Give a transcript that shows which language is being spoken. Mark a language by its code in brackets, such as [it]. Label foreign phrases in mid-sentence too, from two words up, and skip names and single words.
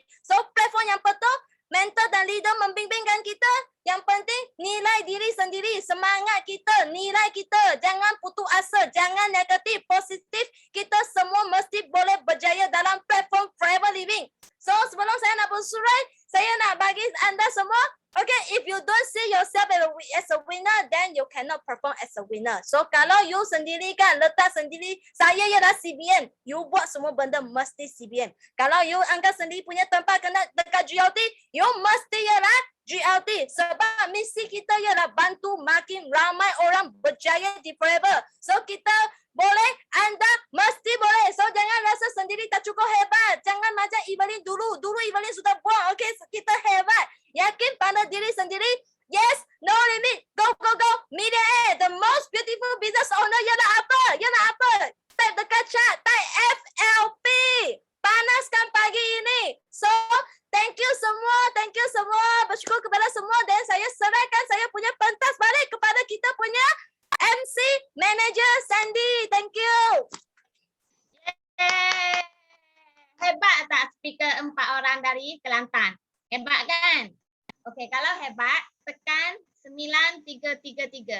[ms] So platform yang betul, mentor dan leader membimbingkan kita. Yang penting nilai diri sendiri, semangat kita, nilai kita. Jangan putus asa, jangan negatif, positif. Kita semua mesti boleh berjaya dalam platform Forever Living. So sebelum saya nak bersurai, saya nak bagi anda semua, [en] okay, if you don't see yourself as a winner, then you cannot perform as a winner. [ms] So kalau you sendiri kan, letak sendiri, saya ialah CBM. You buat semua benda mesti CBM. Kalau you anggap sendiri punya tempat kena dekat GLT, you mesti ialah GLT. Sebab misi kita ialah bantu makin ramai orang berjaya di Forever. So kita boleh, anda mesti boleh. So jangan rasa sendiri tak cukup hebat. Jangan macam Evelyn dulu. Dulu Evelyn sudah buat. Okay, kita hebat. Yakin pada diri sendiri. [en] Yes, no limit. Go, go, go. Millionaire. The most beautiful business owner ialah apa? Ialah apa? [ms] Type dekat chat. Type FLP. Panaskan pagi ini. So, [en] thank you [ms] semua. [en] Thank you [ms] semua. Bersyukur kepada semua. Dan saya serahkan saya punya pentas balik kepada kita punya MC Manager Sandy. [en] Thank you. Yeay. [ms] Hebat tak speaker 4 orang dari Kelantan? Hebat kan? Okey, kalau hebat, tekan 9333.